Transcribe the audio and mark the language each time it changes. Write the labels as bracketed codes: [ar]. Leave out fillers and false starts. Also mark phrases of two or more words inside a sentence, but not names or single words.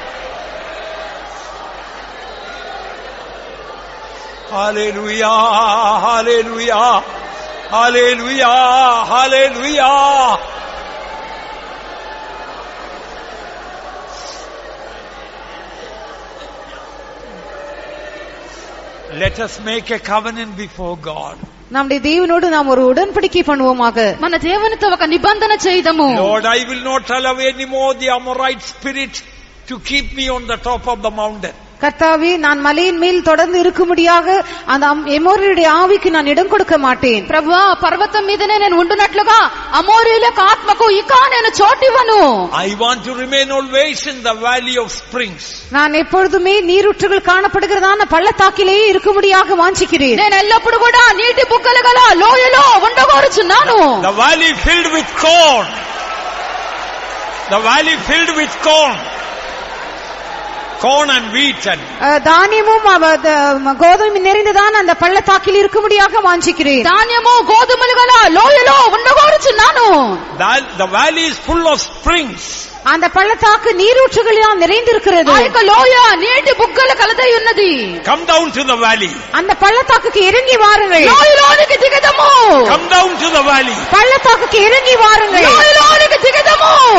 [en] Hallelujah, hallelujah, hallelujah, hallelujah. Let us make a covenant before God. [ta] நம்முடைய தேவனோடு நாம் ஒரு உடன்படிக்கை பண்ணுவோமாக. [te] మన దేవునితో ఒక నిబంధన చేయుదము. [en] Lord, I will not allow any more the Amorite spirit to keep me on the top of the mountain. [ta] கர்த்தாவே, நான் மலையின் மேல் தொடர்ந்து இருக்கும்படியாக அந்த எமோரியருடைய ஆவிக்கு நான் இடம் கொடுக்க மாட்டேன். [te] ప్రభువా, పర్వతం మీదనే నేను ఉండునట్లుగా అమోరీయుల ఆత్మకు ఇక నేను చోటివ్వను. [en] I want to remain always in the valley of springs. [ta] நான் எப்பொழுதுமே நீரூற்றுகள் காணப்படுகிறதான பள்ளத்தாக்கிலேயே இருக்கும்படியாக வாஞ்சிக்கிறேன். [te] నేను ఎల్లప్పుడు కూడా నీటి బుగ్గలు గల లోయలో ఉండగోరుచున్నాను. [en] The valley filled with corn. The valley filled with corn. Corn and wheat and [ta] தானியமும் கோதுமை நிறைந்ததான அந்த பள்ளத்தாக்கில் இருக்கும்படியாக வாஞ்சிக்கிறேன். [te] ధాన్యము గోధుమలు గల లోయలో ఉండగోరుచున్నాను. [en] The valley is full of springs. [ta] அந்த பள்ளத்தாக்கு நீரூற்றுகளால் நிறைந்திருக்கிறது. [te] ఆ యొక్క లోయ నీటి బుగ్గలు కలదై ఉన్నది. [en] Come down to the valley. [ta] அந்த பள்ளத்தாக்குக்கு இறங்கி வாருங்கள். [te] లోయలోనికి దిగదము. [en] Come down to the valley. [ta] பள்ளத்தாக்குக்கு இறங்கி வாருங்கள். [te] లోయలోనికి దిగదము.